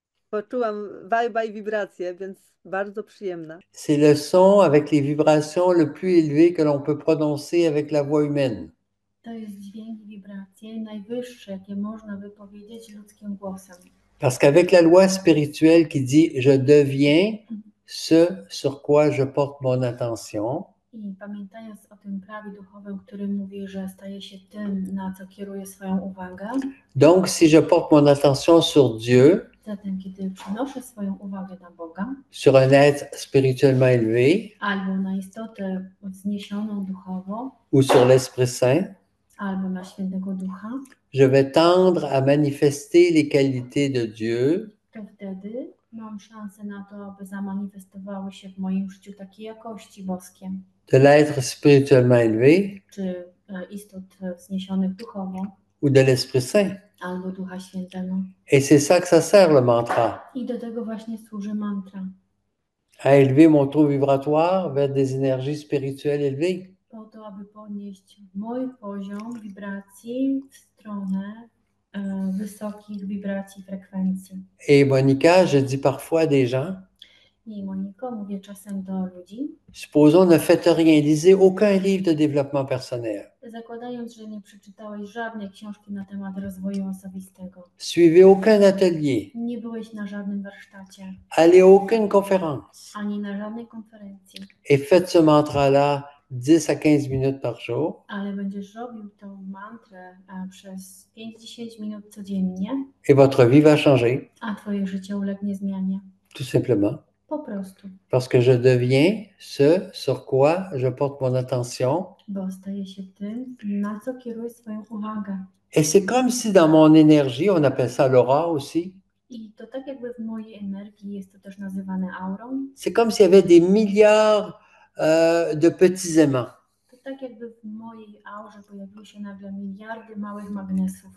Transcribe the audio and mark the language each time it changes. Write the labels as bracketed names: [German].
[Polish] Poczułam vibe i wibrację, więc bardzo przyjemna. [French] C'est le son avec les vibrations le plus élevé que l'on peut prononcer avec la voix humaine. [Polish] To jest dźwięk i wibracje najwyższe, jakie można wypowiedzieć ludzkim głosem. [French] Parce qu'avec la loi spirituelle qui dit je deviens ce sur quoi je porte mon attention, [Polish] I pamiętając o tym prawie duchowym, który mówi, że staje się tym, na co kieruje swoją uwagę, [French] donc si je porte mon attention sur Dieu, [Polish] zatem kiedy przenoszę swoją uwagę na Boga [French] sur un être spirituellement élevé [Polish] albo na istotę wzniesioną duchowo, [French] ou sur l'Esprit Saint, [Polish] albo na Świętego Ducha, [French] je vais tendre à manifester les qualités de Dieu [Polish] to wtedy mam szansę na to, aby zamanifestowały się w moim życiu takie jakości boskie, [French] de l'être spirituellement élevé [Polish] czy istot wzniesionych duchowo, [French] ou de l'Esprit Saint. [Polish] albo Ducha Świętego. [French] Et c'est ça que ça sert le mantra, [Polish] I do tego właśnie służy mantra. [French] à élever mon taux vibratoire vers des énergies spirituelles élevées. [Polish] Po to, aby podnieść mój poziom wibracji w stronę wysokich wibracji, frekwencji. [French] Et Monica, je dis parfois à des gens, [Polish] I Moniko, mówię czasem do ludzi, [French] supposons ne faites rien, lisez aucun livre de développement personnel. [Polish] zakładając, że nie przeczytałeś żadnej książki na temat rozwoju osobistego, [French] Suivez aucun atelier, [Polish] nie byłeś na żadnym warsztacie, [French] allez à aucune conférence [Polish] ani na żadnej konferencji, [French] et faites ce mantra-là 10 à 15 minutes par jour. [Polish] ale będziesz robił tą mantrę przez 5-10 minut codziennie, [French] Et votre vie va changer, [Polish] a twoje życie ulegnie zmianie. [French] tout simplement. [Polish] Po prostu. [French] Parce que je deviens ce sur quoi je porte mon attention. [Polish] Bo staje się tym, na co kieruję swoją uwagę. [French] Et c'est comme si dans mon énergie, on appelle ça l'aura aussi, [Polish] I to tak jakby w mojej energii jest to też nazywane aurą. [French] c'est comme s'il y avait des milliards de petits aimants. [Polish] To tak jakby w mojej aurze pojawiły się nagle miliardy małych magnesów.